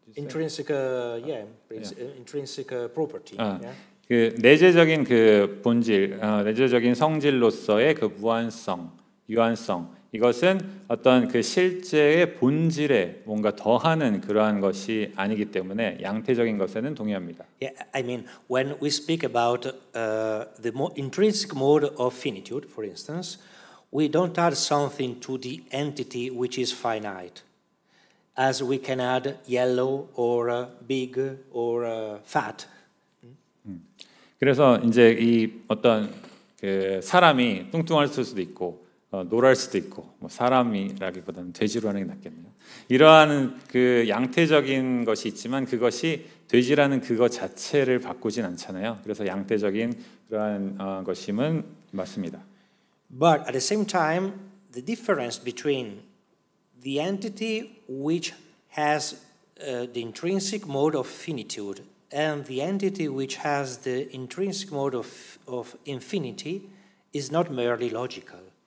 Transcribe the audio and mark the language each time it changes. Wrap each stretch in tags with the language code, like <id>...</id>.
<en>intrinsic, intrinsic property.</en> <ko>그 내재적인 그 본질, 내재적인 성질로서의 그 무한성, 유한성 이것은 어떤 그 실제의 본질에 뭔가 더하는 그러한 것이 아니기 때문에 양태적인 것에는 동의합니다.</ko> <en>Yeah, I mean when we speak about the intrinsic mode of finitude, for instance, we don't add something to the entity which is finite, as we can add yellow or big or fat.</en> <ko>그래서 이제 이 어떤 그 사람이 뚱뚱할 수도 있고 노랄 수도 있고 뭐 사람이라기보다는 돼지로 하는 게 낫겠네요. 이러한 그 양태적인 것이 있지만 그것이 돼지라는 그것 자체를 바꾸진 않잖아요. 그래서 양태적인 그러한 것임은 맞습니다.</ko> <en>But at the same time, the difference between the entity which has the intrinsic mode of finitude and the entity which has the intrinsic mode of infinity is not merely logical.</en>